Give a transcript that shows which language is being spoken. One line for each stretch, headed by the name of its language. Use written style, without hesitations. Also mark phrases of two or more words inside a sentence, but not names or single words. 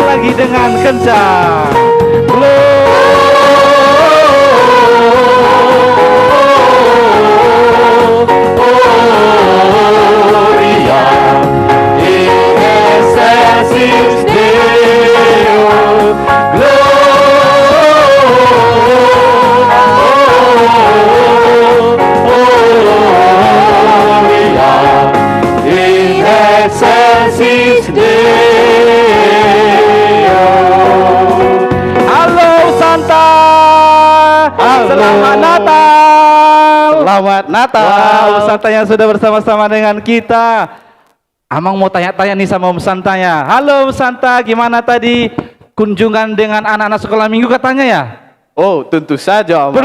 Indonesian: dengan kencang.
Latin: Gloria in excelsis Deo. Gloria in excelsis Deo.
Indonesian: Halo Santa. Selamat Natal. Selamat Natal. Wow, Santa yang sudah bersama-sama dengan kita. Amang mau tanya-tanya nih sama Om Santanya. Halo Om Santa, gimana tadi kunjungan dengan anak-anak sekolah minggu katanya ya? Oh, tentu saja, Amang.